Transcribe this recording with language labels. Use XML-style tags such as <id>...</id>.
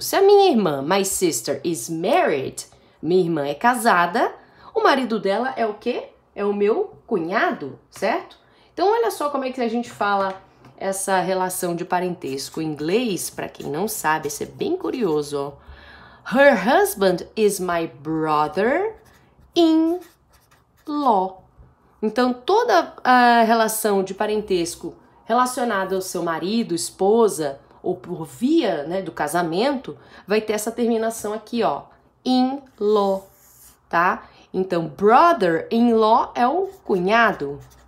<pt>Se a minha irmã,</pt> <en>my sister, is married,</en> <pt>minha irmã é casada, o marido dela é o quê? É o meu cunhado, certo? Então olha só como é que a gente fala essa relação de parentesco em inglês, para quem não sabe, isso é bem curioso, ó.</pt> <en>Her husband is my brother-in-law.</en> <pt>Então toda a relação de parentesco relacionada ao seu marido, esposa, ou por via, né, do casamento, vai ter essa terminação aqui, ó, in-law, tá? Então, brother-in-law é o cunhado.</pt>